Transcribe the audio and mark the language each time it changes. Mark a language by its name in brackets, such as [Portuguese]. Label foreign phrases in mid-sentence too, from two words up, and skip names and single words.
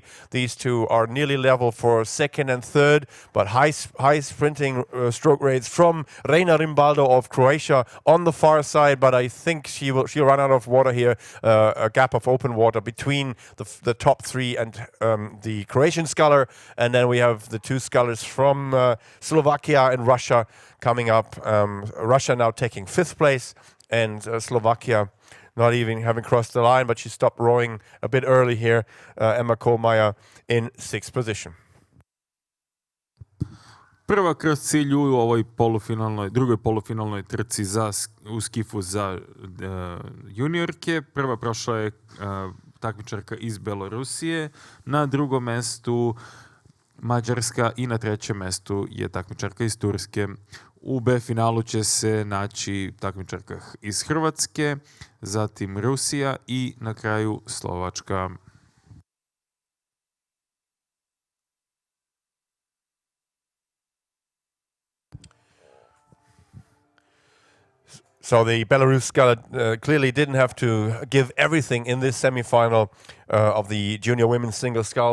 [English] These two are nearly level for second and third, but high sprinting stroke rates from Reina Rimbaldo of Croatia on the far side, but I think she'll run out of water here, a gap of open water between the top three and the Croatian sculler, and then we have the two scullers from Slovakia and Russia coming up. Russia now taking 5th place, and Slovakia not even having crossed the line, but she stopped rowing a bit early here. Emma Kohlmeier in 6th position. [Serbian] Prva kroz cilj u ovoj drugoj polufinalnoj trci u skifu za juniorke. Prva prošla je takmičarka iz Belorusije, na drugom mestu Mađarska i na trećem mestu je takmičarka iz Turske. U B finalu će se naći takmičarka iz Hrvatske, zatim Rusija i na kraju Slovačka. [English] So the Belarus sculler clearly didn't have to give everything in this semifinal of the junior women's single scull.